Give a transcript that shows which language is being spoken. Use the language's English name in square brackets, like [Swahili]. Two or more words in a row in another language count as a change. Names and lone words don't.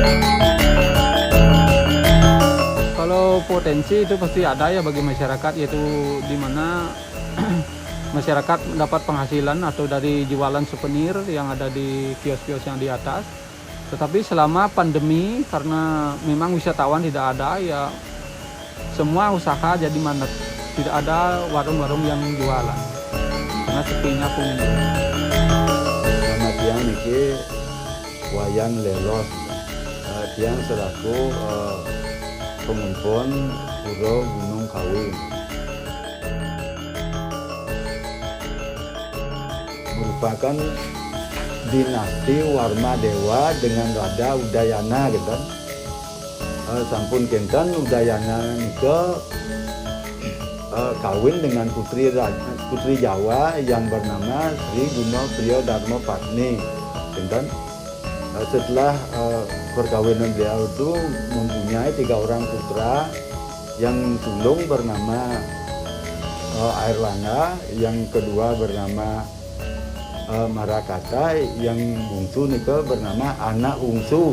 [Indonesian] Kalau potensi itu pasti ada ya bagi masyarakat, yaitu di mana masyarakat mendapat penghasilan atau dari jualan souvenir yang ada di kios-kios yang di atas. Tetapi selama pandemi, karena memang wisatawan tidak ada, ya semua usaha jadi mandat. Tidak ada warung-warung yang jualan karena sepinya pengunjung. Selamat siang niki Wayan Lelos. Tiang selaku pengumpul Pura Gunung Kawi. Merupakan dinasti Warma Dewa dengan Raja Udayana gitu. [Balinese] Sampun kenten [Indonesian] Udayana nika kawin dengan putri Jawa yang bernama Sri Guno Priyo Dharma Patni. Kenten setelah perkawinan beliau itu mempunyai 3 orang putra, yang sulung bernama Airlangga, yang kedua bernama Marakata, yang bungsu nika bernama Anak Ungsu.